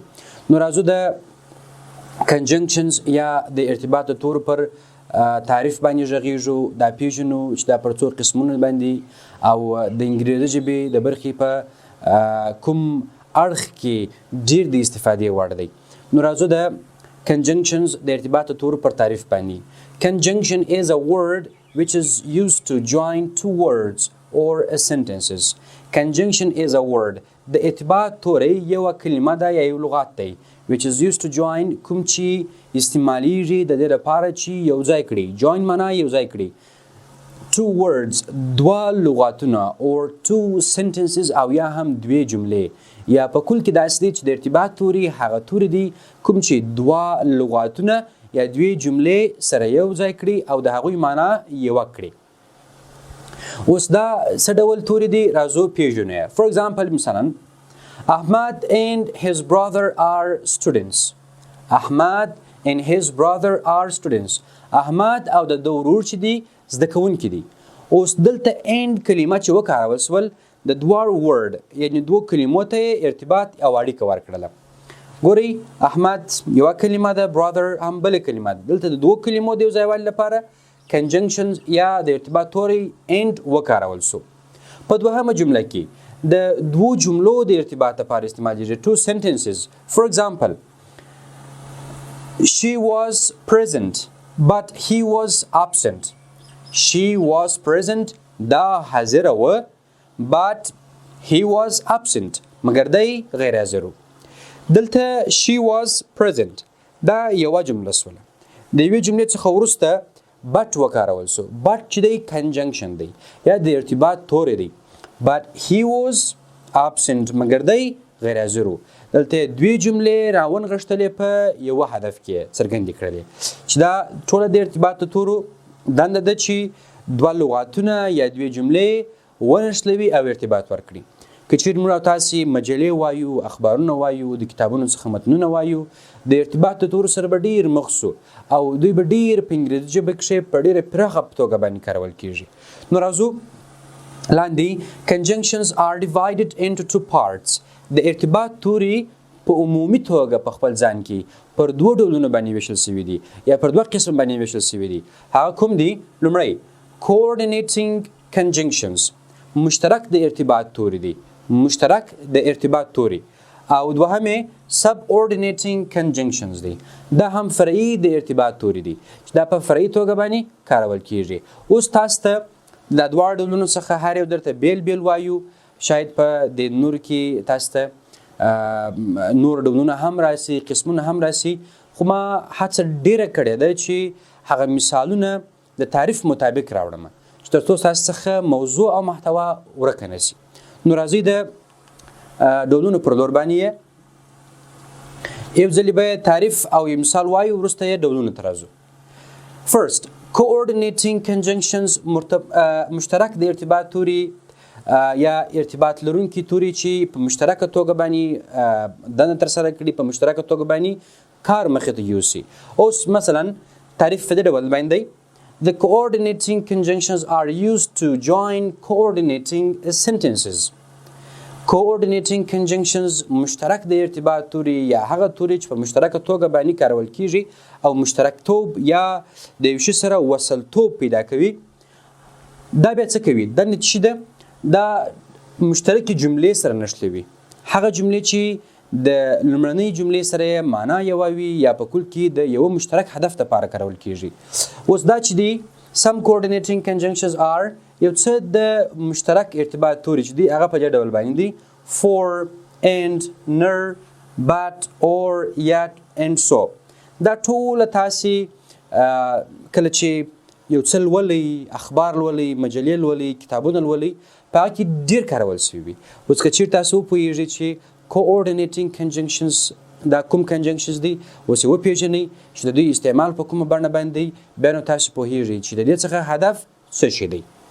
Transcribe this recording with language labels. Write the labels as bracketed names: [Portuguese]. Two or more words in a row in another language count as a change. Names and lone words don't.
[Pashto] نو راځو د کنجنکشنز یا د ارتباط د تورو پر تعریف باندې غږیږو، دا پیژنو چې دا پر څو قسمونه باندې او د انګریزي ژبې د برخې په کوم اړخ کې ډیر د استفادې وړ دی. نو راځو د conjunctions د ارتباط تورو پر تعریف باندې. [English] Conjunction is a word which is used to join two words or sentences. Conjunction is a word. [Pashto] د ارتباط توری یو کلمه ده یا یو لغت دی [English] which is used to join [Pashto] کوم چې استعمالیږي د دې لپاره چې یو ځای کړي. join معنا یو ځای کړي. [English] two words [Pashto] دوه لغاتونه [English] or two sentences [Pashto] او یا هم دوه جملې یا په کل کې داسې دی چې د ارتباط توري هغه توري دي کوم چې دوه لغاتونه یا دوه جملې سره یو ځای کړي او د هغوی معنا یوه کړي. اوس دا څه ډول توري دي راځو پیژنو. [English] For example مثلا Ahmad and his brother are students. Ahmad and his brother are students. [Pashto] احمد او د ورور چې دي زده کوونکي دي. اوس دلته and کلمه چې وکارول سول د [English] two word [Pashto] یعنی دوه کلمو ته ارتباط او اړیکه ورکړله. ګورئ احمد یوه کلمه ده، برادر هم بله کلمه ده. دلته د دوه کلمو د یو ځایوالي لپاره کنجنکشنز یا د ارتباط توری and وکارول سو. په دوهمه جمله کې د دوو جملو د ارتباط لپاره استعمالیږي. [English] two sentences. For example she was present but he was absent. She was present [Pashto] دا حاضره و [English] but he was absent [Pashto] مگر دی غیر حاضرو. دلته [English] she was present [Pashto] دا یوه جمله سوله. د یوې جملې څخه وروسته but وکارول سو. but چې دی کنجنکشن دی یا د ارتباط توری دی. [English] but he was absent [Pashto] مگر دی غیر حاضرو. دلته دوی جملې راونغښتلې په یوه هدف کې څرګندې کړلې چې دا ټوله د ارتباط تورو دنده ده چې دوه لغاتونه یا دوه جملې ونښلوي او ارتباط ورکړي. که چیرې موږ او تاسې مجلې وایو، اخبارونه وایو، د کتابونو څخه متنونه وایو، د ارتباط د تورو سره به ډېر مخ سو او دوی به ډېر په انګریزي ژبه کښې په ډېره پراخه په توګه باندې کارول کېږي. نو راځو لاندې [English] conjunctions are divided into two parts. [Pashto] د ارتباط توري په عمومي توګه په خپل ځان کې پر دوه ډولونو باندې ویشل سوي دي یا پر دوه قسم باندې ویشل سوي دي. هغه کوم دي؟ لومړی [English] coordinating conjunctions [Pashto] مشترک د ارتباط توري دي، مشترک د ارتباط توري. او دوهمه [English] subordinating conjunctions [Pashto] دي، دا هم فرعي د ارتباط توري دي چې دا په فرعي توګه باندې کارول کیږي. اوس تاسو ته د دوه ډولونو څخه هر یو درته بیل بیل وایو. شاید په د نور کې تاسو ته نور ډولونه هم راسي، قسمونه هم راسي، خو ما هڅه ډیره کړې ده چې هغه مثالونه د تعریف مطابق راوړم چې تر څو تاسو څخه موضوع او محتوا ورکه نه سي. نو راځئ د ډولونو پر لور باندې یو ځلې به تعریف او یو مثال وایو، وروسته یې ډولونو ته راځو. فرست [English] coordinating conjunctions [Pashto] مشترک د ارتباط توري یا ارتباط لرونکي توري چې په مشترکه توګه باندې دنده ترسره کړي، په مشترکه توګه باندې کار مخې ته یوسي. اوس مثلا تعریف په دې ډول باندې دی: [English] The coordinating conjunctions are used to join coordinating sentences. Coordinating conjunctions [Pashto] مشترک د ارتباط توري یا هغه توري چې په مشترکه توګه باندې کارول کیږي او مشترکتوب یا د یو شي سره وصلتوب پیدا کوي. دا بیا څه کوي؟ دا نتیجه ده دا مشترکې جملې سره نښلوي. هغه جملې چې د لومړنۍ جملې سره معنا یوه وي یا په کل کې د یوه مشترک هدف لپاره کارول کیږي. اوس دا چې دی [English] some coordinating conjunctions are [Pashto] یو څه د مشترک ارتباط توري چې دی هغه په دې ډول باندې دي: [English] for, and, ner, but, or, yet, and so. [Pashto] دا ټول تاسې کله چې یو څه لولئ اخبار لولئ مجلې لولئ کتابونه لولئ په هغه کې ډېر کارول سوي وي. اوس که چېرې تاسو وپوهېږئ چې [English] coordinating conjunctions [Pashto] دا کوم کنجنکشنز دي اوس یې وپېژنئ چې د دوی استعمال په کومه بڼه باندې دی بیا نو تاسو پوهېږئ چې د دې څخه هدف څه شی دی.